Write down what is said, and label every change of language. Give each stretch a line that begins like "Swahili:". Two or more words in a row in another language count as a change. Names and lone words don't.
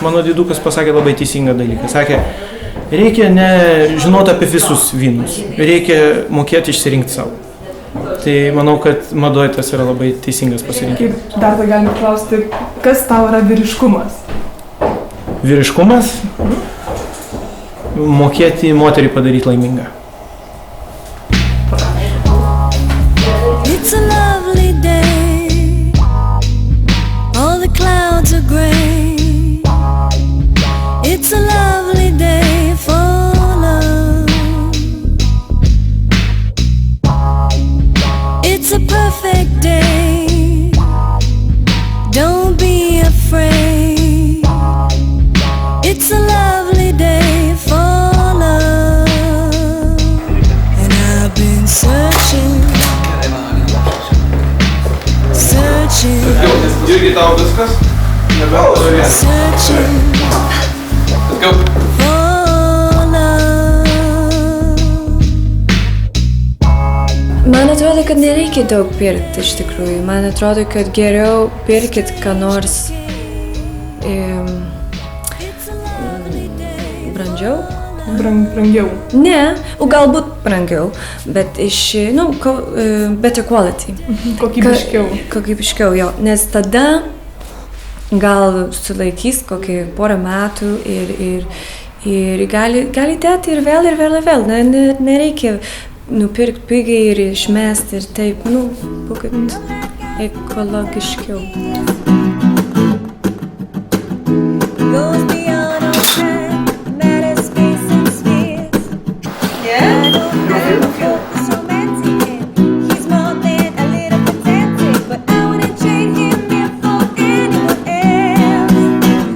Lithuanian: Mano didukas pasakė labai teisingą dalyką. Sakė, reikia ne žinoti apie visus vynus, reikia mokėti išsirinkti savo. Tai manau, kad madoje tas yra labai teisingas pasirinkimas. Kaip dar tai galime klausti, kas tau yra vyriškumas? Vyriškumas? Mokėti moterį padaryti laimingą.
English: It's a lovely day. All the clouds are gray. It's a lovely day for love. It's a perfect day. Don't be afraid. It's a lovely day for love. And I've been searching.
Lithuanian: Irgi tau viskas?
English: Searching Let's go. for love.
Lithuanian: Man atrodo, kad nereikia daug pirkti iš tikrųjų. Man atrodo, kad geriau pirkit ką nors brandžiau. Brangiau. Ne, galbūt brangiau, bet iš,
English: better quality.
Lithuanian: Kokybiškiau, jo, nes tada gal sulaikys kokį porą metų ir gali dėti ir vėl. Nereikia nupirkti pigiai ir išmesti ir taip, būkit ekologiškiau.
English: Goes beyond all time, matter, space and spheres. I don't feel so romantic. He's more than a little pedantic, but I wouldn't trade him here for anyone else.